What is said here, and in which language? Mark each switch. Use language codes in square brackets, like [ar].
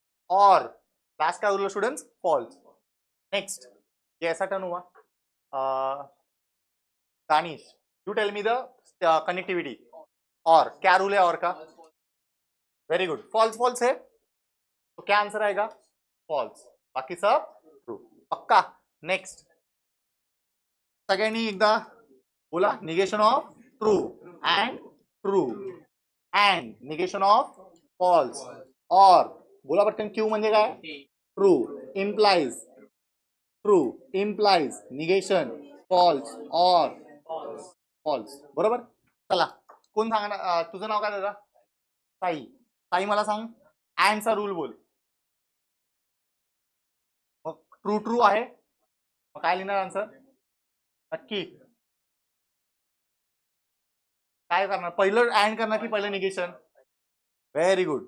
[mr] और लास्ट काय उरलं स्टुडंट्स? फॉल्स. नेक्स्ट [hi] ये ऐसा टर्न हुआ. Danish [en] You tell me the connectivity. [hi] और क्या रूल है और का? Very good. फॉल्स फॉल्स है तो क्या आंसर आएगा? फॉल्स. बाकी सब ट्रू. पक्का. [mr] नेक्स्ट सगळ्यांनी एकदा बोला. [en] Negation of true and true and negation of false. [mr] और बोला पटकन. क्यू म्हणजे काय? True. [en] Implies true, implies negation false और false. [mr] बरोबर. चला कोण सांगणार? तुझं नाव काय दादा? साई. साई मला सांग अँडचा रूल बोल. मग ट्रू ट्रू आहे, मग काय लिहिणार आन्सर? नक्की काय करणार? पहिलं अँड करणार की पहिलं निगेशन? Very good.